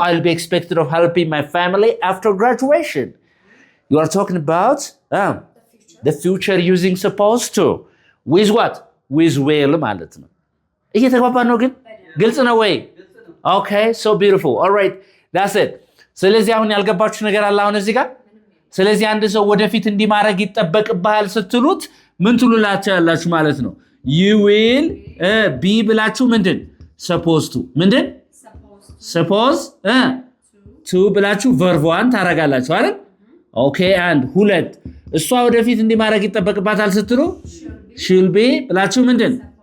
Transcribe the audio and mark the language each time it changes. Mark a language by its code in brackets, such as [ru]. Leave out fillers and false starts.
[en] I'll be expected of helping my family after graduation. You are talking about the future using supposed to. With what? [am] With will ማለት ነው። እየተግባባን ነው ግን? ግልጽ ነው ወይ? [en] Okay, so beautiful. All right, that's it. [am] ስለዚህ አሁን ያልገባችሁ ነገር አለ አሁን እዚህ ጋር? ስለዚህ አንድ ሰው ወደፊት እንዲህ ማድረግ ይጠበቅብሃል ስትሉት ምን ትሉላችሁ ያላችሁ ማለት ነው? [en] You will be [am] ብላችሁ ምንድን? [en] supposed to ምንድን? [am] suppose to ብላችሁ verb1 ታረጋላችሁ አይደል? Okay, and ሁለት እሷ ወደፊት እንዲህ ማድረግ ይጠበቅባታል ስትሉ should be ብላችሁ ምንድን?